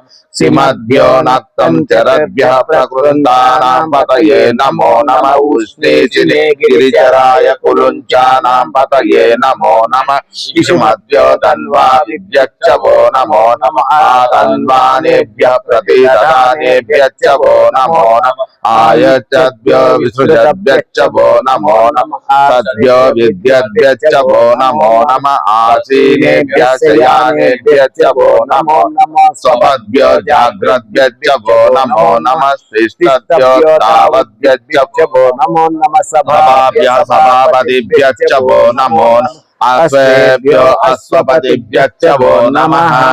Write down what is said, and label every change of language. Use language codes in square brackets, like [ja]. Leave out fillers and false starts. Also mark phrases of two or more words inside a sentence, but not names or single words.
[sa] सिमद्यो नक्तं चरद्भ्यः प्रकृन्दानां पतये नमो नमः। उष्णीचिने गिरिचराय कुलुञ्चानां पतये नमो नमः। इषुमद्यो तन्वादिभ्यश्च वो नमो नमः। आतन्वानेभ्यः प्रतिददानेभ्यश्च वो नमो नमः। ఆయచ్చద్భ్యో విసృజద్భ్యశ్చ వో నమో నమః సద్భ్యో విద్యద్భ్యశ్చ వో నమో నమః ఆసీనేభ్యः శయానేభ్యశ్చ వో నమో నమః స్వపద్భ్యో జాగ్రద్భ్యశ్చ వో నమో నమః శిష్టభ్యో తావద్భ్యశ్చ వో నమో నమః సభాభ్యः సభాపతిభ్యశ్చ వో నమో నమః అశ్వేభ్యో అశ్వపతిభ్యశ్చ వో నమః